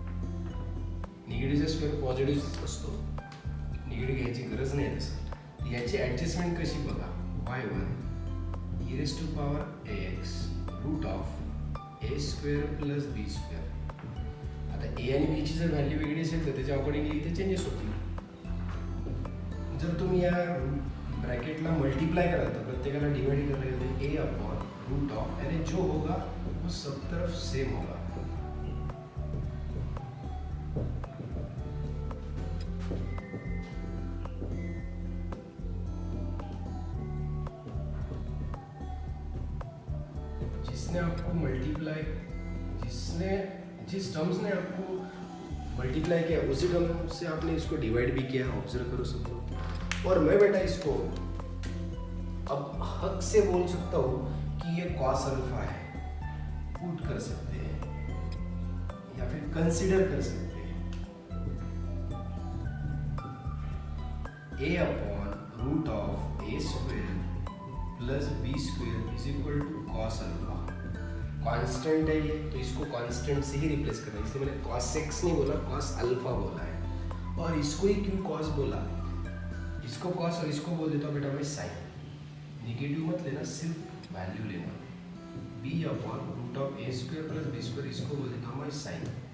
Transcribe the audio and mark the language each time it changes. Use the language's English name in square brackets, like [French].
[Marathi] निगेटिव्हचा square positive असतो, negative घ्यायची गरज नाही तसं। याची ॲडजस्टमेंट कशी बघा, y1 e⁻x route of a² + b²। आता a आणि b ची जर व्हॅल्यू वेगळी असेल तर त्याच्या अकॉर्डिंगली इथे चेंजेस होतील। जर तुम्ही या ब्रैकेटला मल्टीप्लाई कराल तो प्रत्येकाला डिवाइड करायला गेलं a/√ऑफ, [Hindi] यानी जो होगा वो सब तरफ सेम होगा। जिसने आपको मल्टीप्लाई, जिस टर्म्स ने आपको मल्टीप्लाई किया उसी टर्म से आपने इसको डिवाइड भी किया, ऑब्जर्व करो सब लोग। और मैं बेटा इसको अब हक से बोल सकता हूँ कि ये cos अल्फा है, पुट कर सकते हैं या फिर कंसीडर कर सकते हैं। a/√ऑफ a² + b² = cos alpha. Constant है ये, तो इसको कांस्टेंट से ही रिप्लेस करना है, इसलिए मैंने cos x नहीं बोला, cos अल्फा बोला है। और इसको ही क्यों cos बोला, इसको cos और इसको बोल देता हूँ बेटा मैं sin। निगेटिव मत लेना, सिर्फ वैल्यू लेना। b/√ऑफ a² + b², इसको बोल देता हूँ मैं sin।